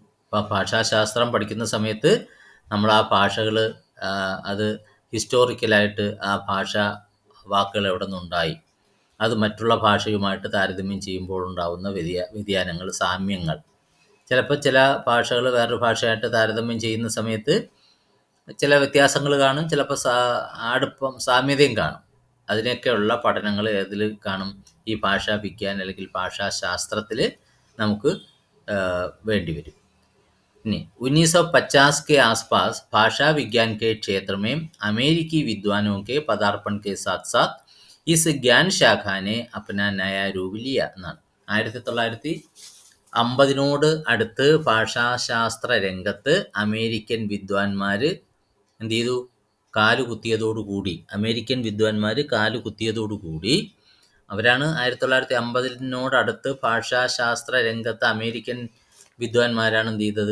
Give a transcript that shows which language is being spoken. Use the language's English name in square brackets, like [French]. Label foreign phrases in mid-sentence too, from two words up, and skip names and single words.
[Malayalam] അപ്പോൾ ഭാഷാശാസ്ത്രം പഠിക്കുന്ന സമയത്ത് നമ്മൾ ആ ഭാഷകൾ അത് ഹിസ്റ്റോറിക്കലായിട്ട് ആ ഭാഷ വാക്കുകൾ എവിടെ നിന്നുണ്ടായി, അത് മറ്റുള്ള ഭാഷയുമായിട്ട് താരതമ്യം ചെയ്യുമ്പോൾ ഉണ്ടാകുന്ന വ്യതിയാനങ്ങൾ, സാമ്യങ്ങൾ, ചിലപ്പോൾ ചില ഭാഷകൾ വേറൊരു ഭാഷയായിട്ട് താരതമ്യം ചെയ്യുന്ന സമയത്ത് ചില വ്യത്യാസങ്ങൾ കാണും, ചിലപ്പോൾ അടുപ്പം സാമ്യതയും കാണും. അതിനൊക്കെയുള്ള പഠനങ്ങൾ ഏതിൽ കാണും? ഈ [Hindi] भाषा विज्ञान [Malayalam] അല്ലെങ്കിൽ ഭാഷാശാസ്ത്രത്തിൽ നമുക്ക് വേണ്ടി വരും. [Hindi] ഇനി 1950 के आसपास भाषा विज्ञान के क्षेत्र में अमेरिकी विद्वानों के पदार्पण के साथ साथ इस ज्ञान शाखा ने अपना नया रूप लिया എന്നാണ്. [Malayalam] 1950 അടുത്ത് ഭാഷാശാസ്ത്ര രംഗത്ത് അമേരിക്കൻ വിദ്വാൻമാർ എന്ത് ചെയ്തു? അമേരിക്കൻ വിദ്വാൻമാർ കാലുകുത്തിയതോടുകൂടി അവരാണ് 1950 അടുത്ത് ഭാഷാശാസ്ത്ര രംഗത്ത് അമേരിക്കൻ വിദ്വാൻമാരാണ് എന്ത് ചെയ്തത്?